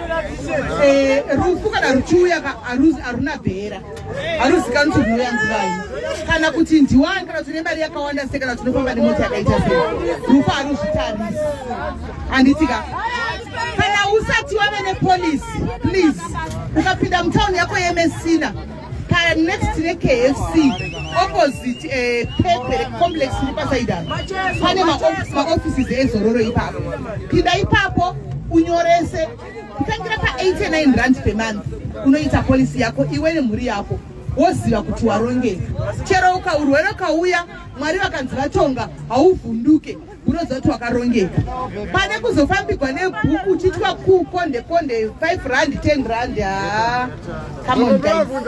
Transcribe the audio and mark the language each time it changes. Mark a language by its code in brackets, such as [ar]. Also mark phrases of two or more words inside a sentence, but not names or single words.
[sn] Rufu kana ruchiuya haruna bhera, haruzikanwi kuti ruya nguvai kana kuti ndiwani kana tine mari yakawanda sei kana tinofamba nemota yakaita sei. Rufu haruzvitarisi handitika. Kana usati wave nepolisi, please ukapinda mutauni yako yeMessina [en] next to the KFC opposite Pepe complex [sn] iripasaida pane maoffices ezororo ipapo. Pinda ipapo unyorese kutangira pa 89 rand [en] per month [sn] unoita polisi yako iwe nemhuri yako woziva kuti warongeka. Chero urwere ukauya Mwari vakanzi vatonga hauvhunduke, unoziva kuti wakarongeka. Pane kuzofambigwa nebhuku uchitwa kukonde 5 rand 10 rand. [en] Come on guys.